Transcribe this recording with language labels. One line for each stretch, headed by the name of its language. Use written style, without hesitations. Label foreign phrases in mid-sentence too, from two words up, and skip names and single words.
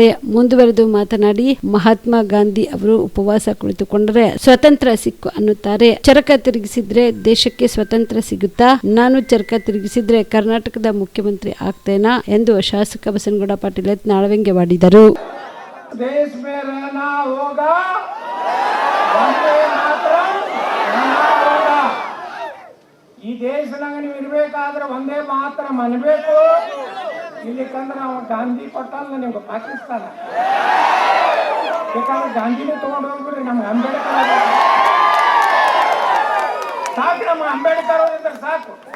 Kannada: ಮುಂದುವರೆದು ಮಾತನಾಡಿ, ಮಹಾತ್ಮ ಗಾಂಧಿ ಅವರು ಉಪವಾಸ ಕುಳಿತುಕೊಂಡರೆ ಸ್ವತಂತ್ರ ಸಿಕ್ಕು ಅನ್ನುತ್ತಾರೆ. ಚರಕ ತಿರುಗಿಸಿದ್ರೆ ದೇಶಕ್ಕೆ ಸ್ವತಂತ್ರ ಸಿಗುತ್ತಾ? ನಾನು ಚರಕ ತಿರುಗಿಸಿದ್ರೆ ಕರ್ನಾಟಕದ ಮುಖ್ಯಮಂತ್ರಿ ಆಗ್ತೇನಾ ಎಂದು ಶಾಸಕ ಬಸನಗೌಡ ಪಾಟೀಲ್ ಯತ್ನಾಳ್ ವ್ಯಂಗ್ಯವಾಡಿದರು.
Hindi: देश में रहना होगा, वंदे मातरಂ होगा.
Kannada: ಈ ದೇಶನಾಗ ನೀವು ಇರಬೇಕಾದ್ರೆ ಒಂದೇ ಮಾತ್ರ ಅನ್ಬೇಕು. ಇಲ್ಲಿಕಂದ್ರೆ ನಾವು ಗಾಂಧಿ ಕೊಟ್ಟಲ್ಲ ನಿಮ್ಗೆ ಪಾಕಿಸ್ತಾನ. ಬೇಕಾದ್ರೆ ಗಾಂಧಿನೇ ತಗೊಂಡು ಹೋಗ್ಬಿಡ್ರಿ. ನಮ್ಗೆ ಅಂಬೇಡ್ಕರ್ ಸಾಕು, ನಮ್ಮ ಅಂಬೇಡ್ಕರ್ ಹೋಗಿದ್ರೆ ಸಾಕು.